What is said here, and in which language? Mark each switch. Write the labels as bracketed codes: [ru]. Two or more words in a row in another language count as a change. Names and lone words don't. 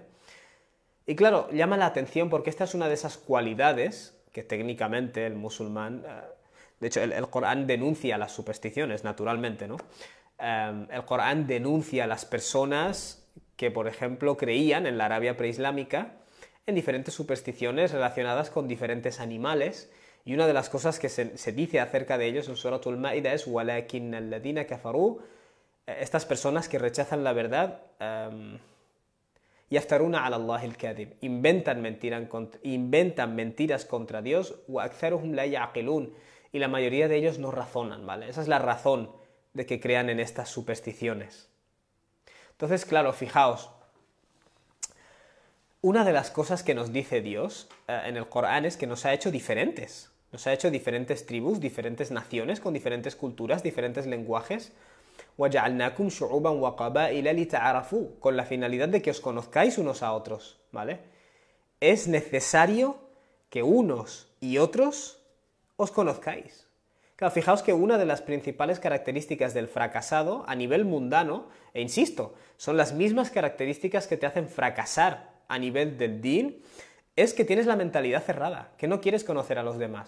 [es] Y claro, llama la atención porque esta es una de esas cualidades que técnicamente el musulmán, de hecho el Corán denuncia las supersticiones, naturalmente, ¿no? El Corán denuncia a las personas que, por ejemplo, creían en la Arabia preislámica en diferentes supersticiones relacionadas con diferentes animales, y una de las cosas que se dice acerca de ellos en Suratul Ma'idah es [ar] وَلَكِنَّ الَّذِينَ كَفَرُوا, [es] estas personas que rechazan la verdad, [ar] يفترون على الله الكذب, [es] inventan mentiras contra Dios, [ar] وَأَكْثَرُهُمْ لَا يَعْقِلُونَ, [es] y la mayoría de ellos no razonan, ¿vale? Esa es la razón de que crean en estas supersticiones. Entonces, claro, fijaos, una de las cosas que nos dice Dios en el Corán es que nos ha hecho diferentes. Nos ha hecho diferentes tribus, diferentes naciones, con diferentes culturas, diferentes lenguajes. [ar] وَجَعَلْنَاكُمْ شُعُوبًا وَقَبَائِلَ لِتَعَارَفُوا, [es] con la finalidad de que os conozcáis unos a otros, ¿vale? Es necesario que unos y otros os conozcáis. Claro, fijaos que una de las principales características del fracasado a nivel mundano, e insisto, son las mismas características que te hacen fracasar a nivel del din, es que tienes la mentalidad cerrada, que no quieres conocer a los demás.